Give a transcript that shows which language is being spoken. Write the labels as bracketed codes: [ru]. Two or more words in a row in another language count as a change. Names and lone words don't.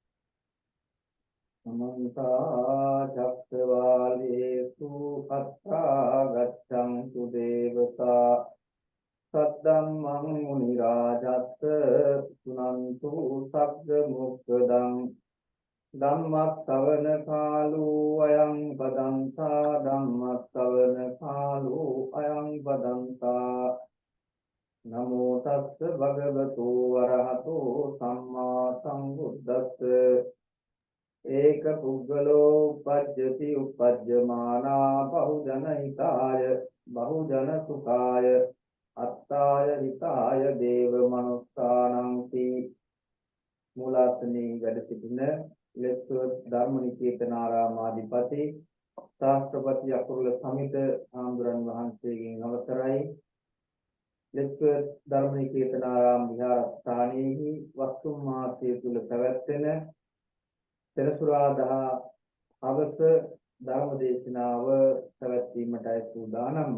[pi] සමන්තා චක්කවාලේසු අත්තා ගච්ඡන්තු දේවතා සද්දම්මං මුනි රාජස්ස සුනන්තු සග්ග මොක්ඛදං ධම්මස් ශ්‍රවණ කාලෝ අයං බදන්තා ධම්මස් ශ්‍රවණ කාලෝ අයං බදන්තා නමෝ තස්ස භගවතු වරහතෝ සම්මා සම්බුද්දස්ස ඒක පුද්ගලෝ උපජ්ජති උපජ්ජමානා බහුජන හිතාය බහුජන සුඛාය අත්තාය හිතාය දේව මනුස්සානං [si] තී මූලාසනී වැඩ සිටින ලෙස්ව ධර්මනිකේතනාරාමාධිපති ශාස්ත්‍රපති අකුරුල සමිත ආම්දුරන් වහන්සේගෙන් අවසරයි ලෙස්ව ධර්මනිකේතනාරාම විහාරස්ථානයේහි වස්තුම් මාසය තුල පැවැත්වෙන සෙනසුරාදා හවස ධර්ම දේශනාව පැවැත්වීමටයි සූදානම්.